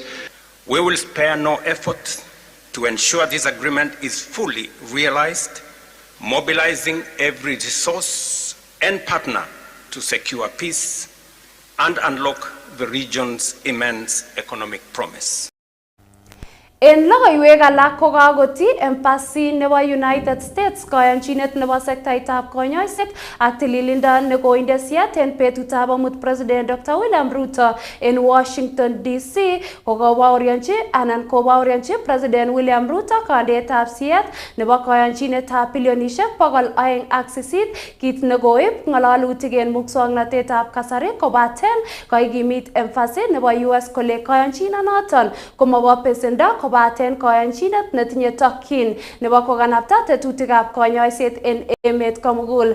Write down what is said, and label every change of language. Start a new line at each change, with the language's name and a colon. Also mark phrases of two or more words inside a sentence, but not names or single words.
English: We will spare no effort to ensure this agreement is fully realized, mobilizing every resource and partner to secure peace and unlock the region's immense economic promise.
Kalenjin: En logoiwek alak ko kakoti embassy nebo United States kayanchinet nebo sektaitab konyoiset ak tililindo ne koinde siat en betutab amut President Dr. William Ruto en Washington DC kobaoryanchi President William Ruto kandeetab siat nebo kayanchinetab bilionishek 208 kit ne koib ngalalutik en muswoknotetab kasari kobaten kaikimit embassy nebo US kole kayanchinonoton komobo pesendo kobaten kayanchinet netinye tokyin nebo kokanapta tetutikab konyoiset en emet komugul.